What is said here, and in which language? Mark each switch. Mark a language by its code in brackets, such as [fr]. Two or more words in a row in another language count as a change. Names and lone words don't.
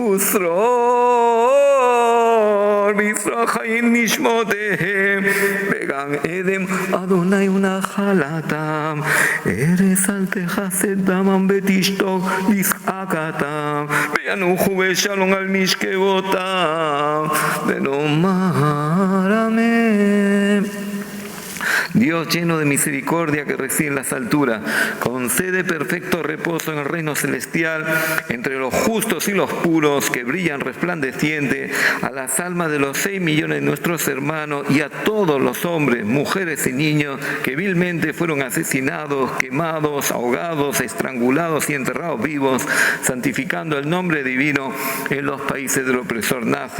[he] ושרור בישראל חיים נשמותיהם בגן עדן אדוני ונחלתם, ארץ אל תכסה דמם ותשתוק לשחקתם, וינוחו בשלום על משכבותם ונאמר אמן. [es] Dios lleno de misericordia que reside en las alturas, concede perfecto reposo en el reino celestial entre los justos y los puros que brillan resplandeciente a las almas de los 6 millones de nuestros hermanos y a todos los hombres, mujeres y niños que vilmente fueron asesinados, quemados, ahogados, estrangulados y enterrados vivos, santificando el nombre divino en los países del opresor nazi.